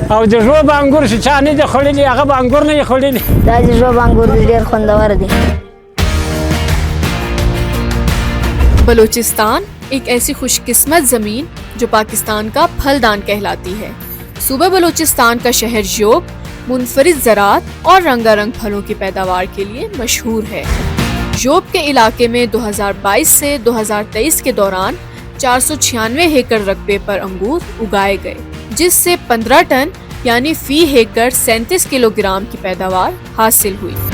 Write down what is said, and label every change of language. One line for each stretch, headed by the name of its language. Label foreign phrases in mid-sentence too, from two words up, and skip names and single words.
Pashto: او د ژوب انګور چې چا نه دي خوړلي هغه به انګور نه یې خوړلي. دا د ژوب انګور ډېر خوندور دي.
Urdu: بلوچستان ایک ایسی خوش قسمت زمین جو پاکستان کا پھلدان کہلاتی ہے. صوبہ بلوچستان کا شہر ژوب منفرد زراعت اور رنگا رنگ پھلوں کی پیداوار کے لیے مشہور ہے. ژوب کے علاقے میں 2022 سے 2023 کے دوران 496 ایکڑ رقبے پر انگور اگائے گئے، جس سے 15 ٹن یعنی فی ایکڑ 37 کلو گرام کی پیداوار حاصل ہوئی.